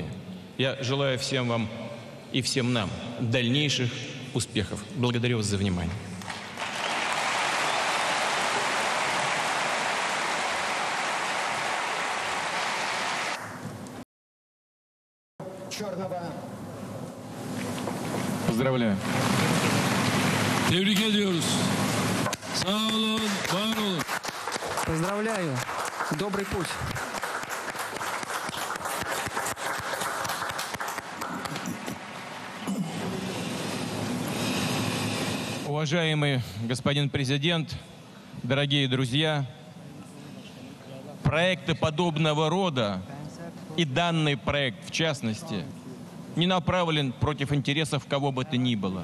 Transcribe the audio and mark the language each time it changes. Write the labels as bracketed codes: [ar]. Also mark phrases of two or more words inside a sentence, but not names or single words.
[ru] Я желаю всем вам и всем нам дальнейших успехов. Благодарю вас за внимание. Поздравляю. [tr] Tebrik ediyoruz. Sağ olun, var olun. [ru] Поздравляю. Добрый путь. Уважаемый господин президент, дорогие друзья, проекты подобного рода и данный проект, в частности, не направлен против интересов кого бы то ни было.